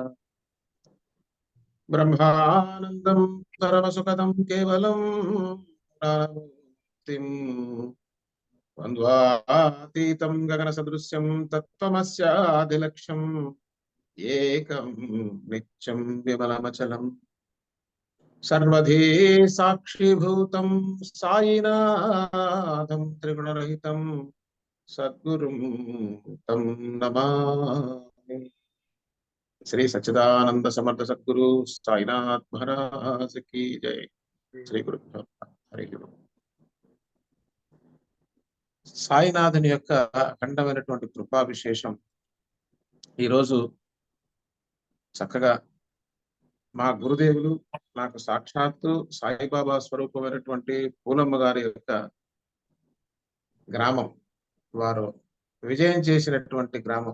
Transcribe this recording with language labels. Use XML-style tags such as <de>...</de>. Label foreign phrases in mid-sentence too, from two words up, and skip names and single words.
<sa>ब्रह्मानन्दं परमसुखदं केवलं ज्ञानमुक्तिं द्वन्द्वातीतं गगनसदृश्यं तत्त्वमस्यादिलक्ष्यम् एकं नित्यं विमलमचलम् सर्वधी साक्षीभूतं साईनाथं त्रिगुणरहितं सद्गुरुं तं नमामि।</sa> <hi>श्री सच्चिदानंद समर्थ सद्गुरु साईनाथ महाराज की जय।</hi> <sa>శ్రీ గురుభ్యో హరి ఓం.</sa> <te>సాయినాథుని యొక్క అఖండమైనటువంటి కృపా విశేషం ఈరోజు చక్కగా మా గురుదేవులు నాకు సాక్షాత్తు సాయిబాబా స్వరూపమైనటువంటి పూలమ్మ గారి యొక్క గ్రామం, వారు విజయం చేసినటువంటి గ్రామం.</te>